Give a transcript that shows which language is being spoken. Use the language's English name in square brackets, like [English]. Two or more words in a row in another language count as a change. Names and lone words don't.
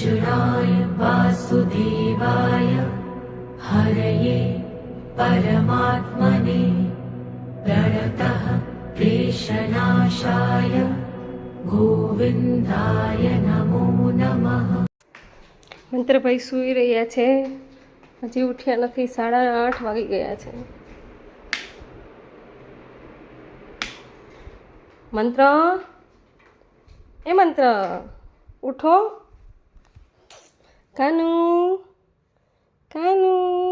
[Sanskrit] कृष्णाय वासुदेवाय हरये परमात्मने प्रणतः क्लेशनाशाय गोविन्दाय नमो नमः। [Gujarati] મંત્રભાઈ સૂઈ રહ્યા છે, હજી ઉઠ્યા નથી, 8:30 વાગી ગયા છે. મંત્ર, એ મંત્ર ઉઠો. કાનુ કાનુ.